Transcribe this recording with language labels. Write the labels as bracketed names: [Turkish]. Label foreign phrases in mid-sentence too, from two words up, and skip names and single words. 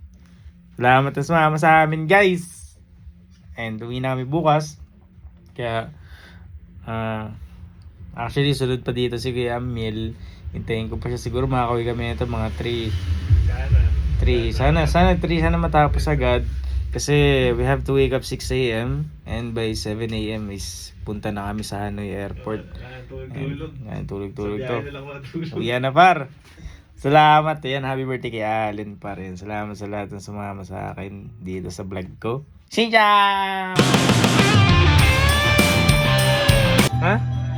[Filipino] Salamat na sumama sa amin guys! And uwi na kami bukas. Kaya, actually sunod pa dito si Kuya Emil. Hintayin ko pa siya, siguro makakauwi kami nito mga 3. Sana 3 sana matapos agad. Kasi [English] we have to wake up 6 AM and by 7 AM is [Filipino] punta na kami sa Hanoi Airport. Tulog-tulog to. Uwian na par. Salamat yan, [English] happy birthday [Filipino] kay Allen pa rin. Salamat sa lahat ng sumama sa akin dito sa vlog ko. [Vietnamese] Xin chào! Ha?